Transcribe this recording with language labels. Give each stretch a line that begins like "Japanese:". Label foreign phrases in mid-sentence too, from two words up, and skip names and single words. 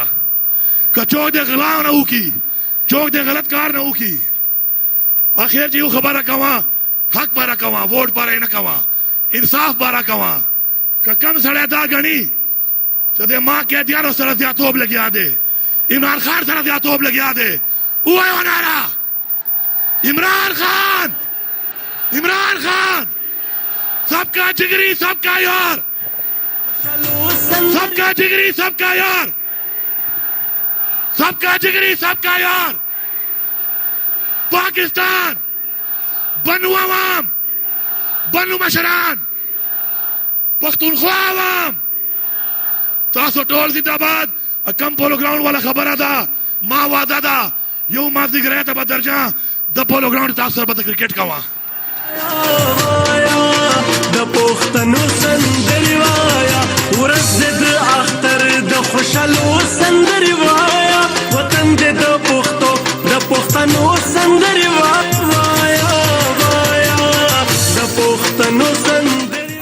Pashto: که څوک د غلا نه وکړي، څوک د غلط کار نه وکړي، اخر چې یو خبره کوه حق باره کوه، ووټ باره نه کوه، انصاف باره کوه. که کم سړی دا ګڼي چې د ما قیدیانو سره زیاتوب لګیا دی، عمران خان سره زیاتوب لګیا دی، ووایو ناره عمران خان، عمران خان
Urdu: سب کا جگری سب کا یار، سب کا جگری سب کا یار، سب کا جگری سب کا یار.
Pashto: پاکستان بنو عوام، بنو مشران، پختونخوا عوام، تاسو ټول زنده‌باد. کم
English: polo ground
Pashto: والا خبره ده، ما وعده ده یو مازدیګری ته به درځم، د
English: polo ground
Pashto: تاسو سره به د کرکټ کوم. د پښتنو سندرې وایه، ورځ د اختر د خوشحالو سندرې وایه، وطن دې د پښتنو سندرې وایه، د پښتنو سندرې.